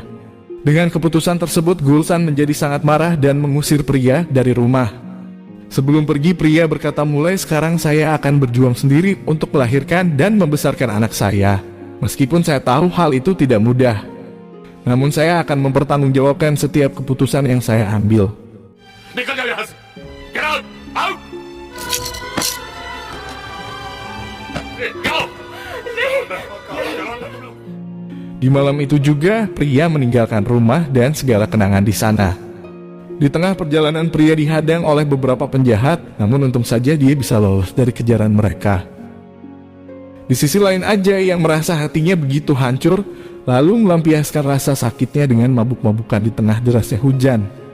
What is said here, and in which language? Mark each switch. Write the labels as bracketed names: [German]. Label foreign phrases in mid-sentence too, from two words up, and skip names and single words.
[Indonesian] Dengan keputusan tersebut, Gulsan menjadi sangat marah dan mengusir pria dari rumah. Sebelum pergi, pria berkata, mulai sekarang saya akan berjuang sendiri untuk melahirkan dan membesarkan anak saya. Meskipun saya tahu hal itu tidak mudah. Namun saya akan mempertanggungjawabkan setiap keputusan yang saya ambil. [Hindi] निकल जाओ यहाँ से। [English] Get out! Out! Go! [Indonesian] Di malam itu juga, pria meninggalkan rumah dan segala kenangan di sana. Di tengah perjalanan, pria dihadang oleh beberapa penjahat, namun untung saja dia bisa lolos dari kejaran mereka. Di sisi lain, Ajay yang merasa hatinya begitu hancur, lalu melampiaskan rasa sakitnya dengan mabuk-mabukan di tengah derasnya hujan.